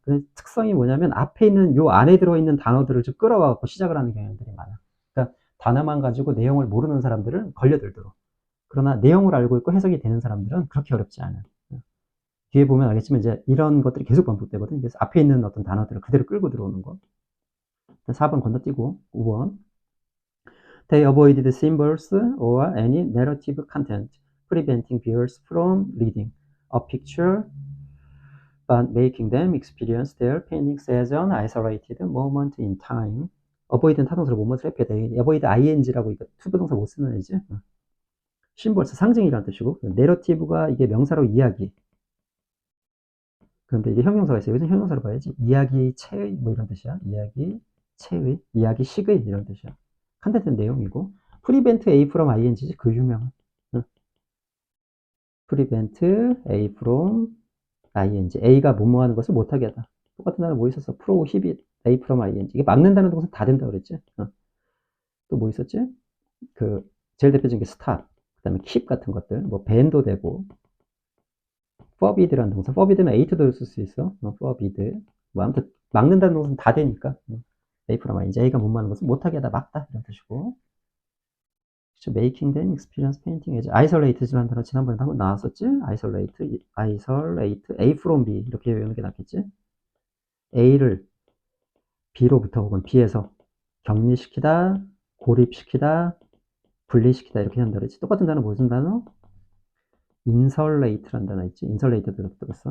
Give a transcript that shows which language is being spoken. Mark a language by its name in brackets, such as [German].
[Korean] 그 특성이 뭐냐면 앞에 있는 요 안에 들어있는 단어들을 좀 끌어와갖고 시작을 하는 경향들이 많아. 그러니까 단어만 가지고 내용을 모르는 사람들은 걸려들도록. 그러나 내용을 알고 있고 해석이 되는 사람들은 그렇게 어렵지 않아. 뒤에 보면 알겠지만 이제 이런 것들이 계속 반복되거든. 그래서 앞에 있는 어떤 단어들을 그대로 끌고 들어오는 거. 4번 건너뛰고 5번. [English] They avoided symbols or any narrative content, preventing viewers from reading a picture, but making them experience their paintings as an isolated moment in time. [Korean] avoid는 타동사로 뭐뭐를 해야 돼. avoid ing라고 이거 투부동사 못 쓰는 애지. symbols 상징이라는 뜻이고, narrative가 이게 명사로 이야기. 그런데 이게 형용사가 있어요. 여기서 형용사로 봐야지. 이야기 체의 뭐 이런 뜻이야. 이야기 체의, 이야기 식의 이런 뜻이야. 컨텐츠는 내용이고. [English] prevent A from ing지 [Korean] 그 유명한. [English] prevent A from ing. [Korean] A가 뭐뭐 하는 것을 못하게 하다. 똑같은 단어 뭐 있었어? [English] prohibit A from ing. [Korean] 이게 막는다는 동사 다 된다 그랬지? 또 뭐 있었지? 그 제일 대표적인 게 stop. 그 다음에 keep 같은 것들. 뭐 ban도 되고. forbid라는 동사. forbid는 a토도 쓸 수 있어. [English] forbid. [Korean] 뭐 아무튼 막는다는 동사는 다 되니까. [English] A from ing. [Korean] A가 뭐뭐 하는 것을 못하게 하다. 막다. 이런 뜻이고. [English] making them experience painting as isolated라는 [Korean] 단어 지난번에 한번 나왔었지? [English] isolate A from B [Korean] 이렇게 외우는 게 낫겠지? A를 B로부터 혹은 B에서 격리시키다, 고립시키다, 분리시키다 이렇게 한다 그랬지? 똑같은 단어 무슨 단어? insulate라는 단어 있지? insulate도 들었어.